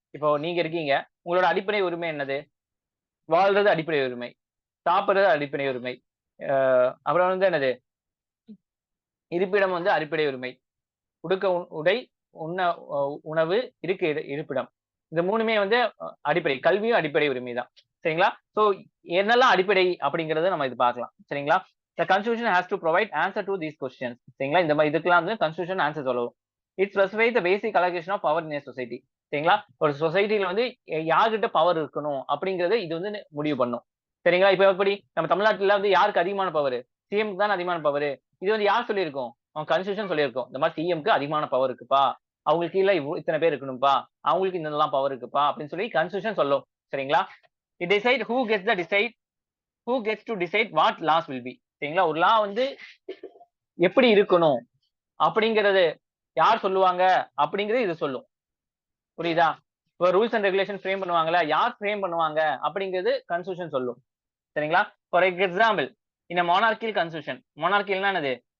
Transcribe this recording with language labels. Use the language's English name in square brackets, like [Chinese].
[Tamil] இப்போ நீங்க இருக்கீங்க, உங்களோட அடிப்படை உரிமை என்னது? வாழ்றது அடிப்படை உரிமை, சாப்பிடுறது அடிப்படை உரிமை, அப்புறம் வந்து என்னது இருப்பிடம் வந்து அடிப்படை உரிமை, உடுக்க உடை, உண்ண உணவு, இருக்க இருப்பிடம். இந்த மூணுமே வந்து அடிப்படை. கல்வியும் அடிப்படை உரிமை தான். சரிங்களா? சோ என்னெல்லாம் அடிப்படை அப்படிங்கறத நம்ம இது பார்க்கலாம். சரிங்களா? [English] The constitution has to provide answer to these questions. [Tamil] சரிங்களா? இந்த மாதிரி இதுக்கெல்லாம் வந்து constitution ஆன்சர் சொல்லவும். [English] It specifies the basic allocation of power in a society. [Tamil] சரிங்களா? ஒரு சொசைட்டில வந்து யார்கிட்ட பவர் இருக்கணும் அப்படிங்கறத இது வந்து முடிவு பண்ணும். சரிங்களா? இப்ப எப்படி நம்ம தமிழ்நாட்டுல வந்து யாருக்கு அதிகமான பவர்? சிஎம்க்கு தான் அதிகமான பவர். இது வந்து யார் சொல்லியிருக்கோம்? கான்ஸ்டிடியூஷன் சொல்லியிருக்கோம். இந்த மாதிரி சிஎம்க்கு அதிகமான பவர் இருக்குப்பா, அவங்களுக்கு கீழே இத்தனை பேர் இருக்கணும்ப்பா, அவங்களுக்கு இந்த பவர் இருக்குப்பா அப்படின்னு சொல்லி கான்ஸ்டிடியூஷன் சொல்லும். சரிங்களா? [English] It decide who gets to decide what laws will be. [Tamil] சரிங்களா? ஒரு லா வந்து எப்படி இருக்கணும் அப்படிங்கறது யார் சொல்லுவாங்க அப்படிங்கறது இது சொல்லும். புரியுதா? இப்போ ரூல்ஸ் அண்ட் ரெகுலேஷன் ஃப்ரேம் பண்ணுவாங்கல்ல, யார் ஃப்ரேம் பண்ணுவாங்க அப்படிங்கிறது கான்ஸ்டிடியூஷன் சொல்லும். சரிங்களா? ஃபார் எக்ஸாம்பிள் இந்த மொனார்கியல் கான்ஸ்டிடியூஷன். மொனார்கியல்னா என்னது?